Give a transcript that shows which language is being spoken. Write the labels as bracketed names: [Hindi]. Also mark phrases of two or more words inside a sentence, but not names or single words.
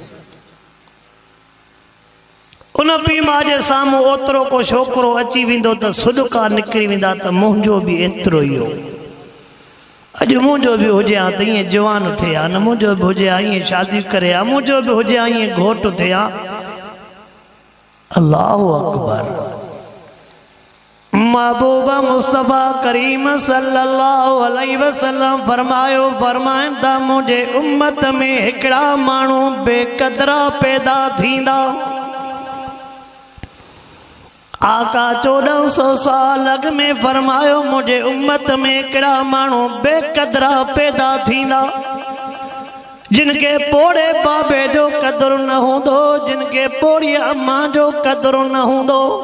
[Sindhi] उन पीउ माउ जे साम्हूं ओतिरो को छोकिरो अची वेंदो त सुॾका निकिरी वेंदा त मुंहिंजो बि एतिरो ई हो। अॼु मुंहिंजो बि हुजे हा त ईअं जवान थिए हा, न मुंहिंजो बि हुजे हा ईअं शादी करे हा, मुंहिंजो बि हुजे हा ईअं घोट थिए हा। [Arabic] الله أكبر. [Sindhi] महबूबा मुस्तफ़ा करीम [Arabic] صلى الله عليه وسلم [Sindhi] फरमाइनि था मुंहिंजे उम्मत में हिकिड़ा माण्हू बेक़दरा पैदा थींदा। आका 1400 साल अॻ में फरमायो मुंहिंजे उम्मत में हिकिड़ा माण्हू बेक़दरा पैदा थींदा जिनके पोड़े बाबे जो क़दुरु न हूंदो, जिनके पोड़ी अम्मा जो क़दुरु न हूंदो।